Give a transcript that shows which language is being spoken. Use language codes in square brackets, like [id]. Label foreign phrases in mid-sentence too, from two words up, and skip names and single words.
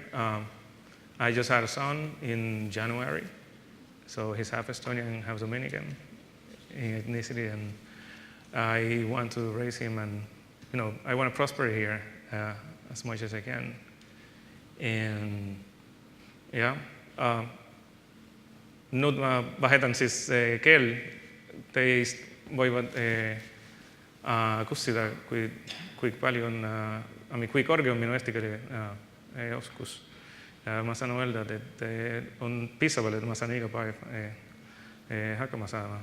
[en] I just had a son in January, so he's half Estonian and half Dominican in ethnicity, and I want to raise him, and I want to prosper here as much as I can. And yeah, [et] nüüd ma vahetan siis keel, teist võivad kussida, kui palju on, kui kõrge on minu eesti keele oskus. Ma saan öelda, et on piisavalt, et ma saan iga päev hakkama saama.